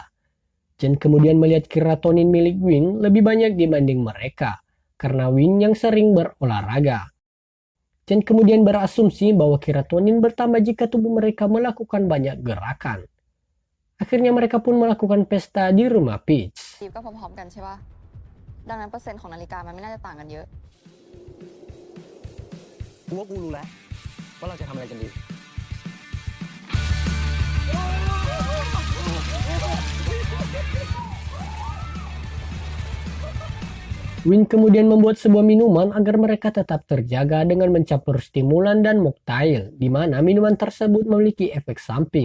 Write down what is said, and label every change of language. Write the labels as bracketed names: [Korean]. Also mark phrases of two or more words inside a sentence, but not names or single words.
[Indonesian] Chen kemudian melihat keratonin milik Win lebih banyak dibanding mereka, karena Win yang sering berolahraga. Chen kemudian berasumsi bahwa keratonin bertambah jika tubuh mereka melakukan banyak gerakan. Akhirnya mereka pun melakukan pesta di rumah Peach. [Thai] ก็พร้อมๆกันใช่ปะดังนั้นเปอร์เซ็นต์ของนาฬิกามันไม่น่าจะต่างกันเยอะ กูว่ากูรู้แล้วว่าเราจะทำอะไรกันดี [Indonesian] Win kemudian membuat sebuah minuman agar mereka tetap terjaga dengan mencampur stimulan dan moktail, di mana minuman tersebut memiliki efek samping.